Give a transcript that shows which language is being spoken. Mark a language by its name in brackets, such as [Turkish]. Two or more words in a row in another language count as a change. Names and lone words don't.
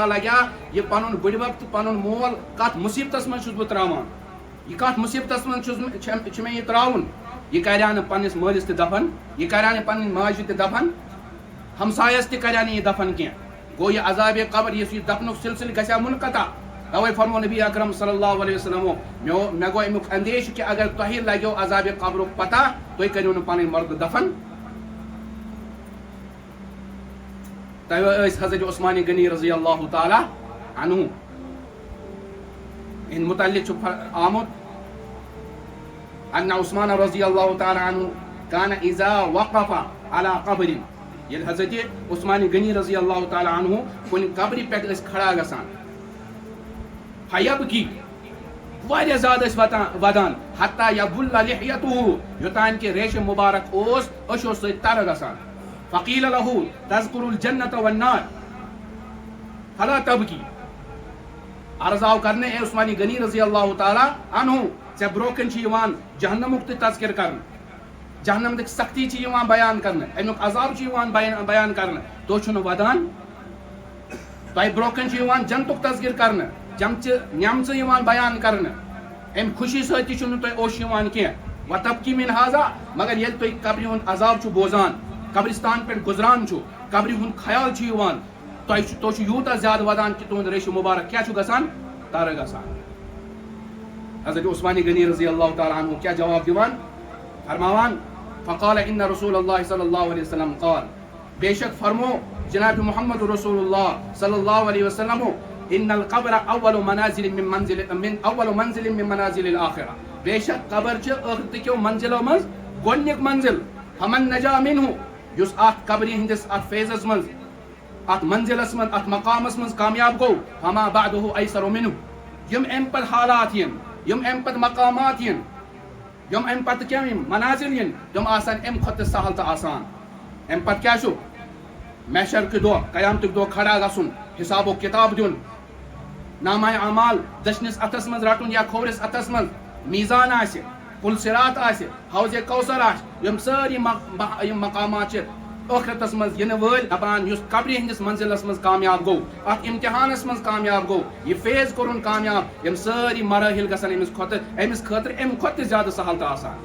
[Kashmiri] لگیا یہِ پنُن بٕڈِبب تہٕ پنُن مول کتھ مُصیبتس منٛز چھُس بہٕ تراوان یہِ کتھ مُصیبتس منٛز چھُ مےٚ یہِ تراوُن یہِ کرِہا نہٕ پننِس مٲلِس تہِ دفن یہِ کرِہا نہٕ پننہِ ماجہِ تہِ دفن ہمسایس تہِ کرِہا نہٕ یہِ دفن کینٛہہ گوٚو یہِ عذابِ قبر یُس یہِ دفنُک سلسلہٕ گژھِ ہا منقطع توے فرمو نبی اکرم [Arabic] صلی اللہ علیہ وسلم [Kashmiri] مےٚ گوٚو امیُک اندیش کہ اگر تۄہہِ لگیو عذابِ قبرُک پتہ تُہۍ کٔرِو نہٕ پنٕنۍ مردٕ دفن توے ٲسۍ حضرت عثمان غنی [Arabic] رضی اللہ تعالیٰ عنہ [Kashmiri] ان متعلق چھُ آمُت [Arabic] ان عثمان رضی اللہ تعالیٰ عنہ کان اذا وقف على قبر [Kashmiri] ییٚلہِ حضرت عثمان غنی [Arabic] رضی اللہ تعالیٰ عنہ [Kashmiri] کُنہِ قبرِ پٮ۪ٹھ ٲسۍ کھڑا گژھان فیبکی واریاہ زیادٕ ٲسۍ ودان [Arabic] حتیٰ یبل لحیتہ [Kashmiri] یوٚتانۍ کہِ ریشہِ مُبارک اوس أچھو سۭتۍ ترٕ گژھان [Arabic] فقیل له تذکر الجنت والنار فلا تبکی [Kashmiri] عرض آو کرنے اے عثمان غنی [Arabic] رضی اللہ تعالیٰ عنہ [Kashmiri] ژےٚ برونٛہہ کَنۍ چھُ یِوان جہنمُک تہِ تذکر کرنہٕ جہنمٕچ سختی چھِ یِوان بیان کرنہٕ امیُک عذاب چھُ یِوان بیان کرنہٕ تُہۍ چھِو نہٕ ودان تۄہہِ برونٛہہ کَنۍ چھُ یِوان جنتُک تذکر کرنہٕ جنتچہِ نعمژٕ یِوان بیان کرنہٕ امہِ خوشی سۭتۍ تہِ چھُنہٕ تۄہہِ اوٚش یِوان کینٛہہ [Arabic] وتبکی من ہاذا [Kashmiri] مگر ییٚلہِ تُہۍ قبرِ ہُنٛد عذاب چھُ بوزان قبرستان پٮ۪ٹھ گُزران چھُ قبر ہند خیال تھی یوتہ زیادہ ودان کہ تہد ریش مبارک کیا گژھان تر گژھان. حضرت عثمان غنی [Arabic] رضی اللہ تعالیٰ عنہ [Kashmiri] کیا جواب دیوان فرماوان [Arabic] فقال ان رسول اللہ صلی اللہ علیہ وسلم قال [Kashmiri] بے شک فرمو جناب محمد رسول اللہ [Arabic] صلی اللہ علیہ وسلم ان القبر اول منازل من منازل الاخرہ [Kashmiri] بے شک قبر آخرت کیو منزلو مز گۄڈنیُک منزل [Arabic] فمن نجا منہ [Kashmiri] یس ات قبر ہندس ات فیضس مز ات منزلس مز ات مقامس مز کامیاب گو [Arabic] فما بعدہ ایسر منہ [Kashmiri] یم ام پت حالات یم ام پت مقامات یم ام پت کیا منازل تم آسان ام کھت سہل تو آسان. ام پت کیا چھو محشر کے دۄہ قیامتک دۄہ کھڑا گژھُن حساب و کتاب دیُن نامہ اعمال دشنس اتھس مز رٹن یا کھورس اتھس مز میزان آسہِ پل صراط آسہِ حوض کوثر آسہِ یم سٲری یم مقامات ٲخرتس مز ینہٕ وٲلۍ دپان یُس قبرِ ہندس منزلس مز کامیاب گوٚو اتھ امتحانس مز کامیاب گوٚو یہ فیض کوٚرُن کامیاب یم سٲری مراحل گژھن أمس خٲطرٕ امہِ کھۄتہٕ تہِ زیادٕ سہل تہٕ آسان.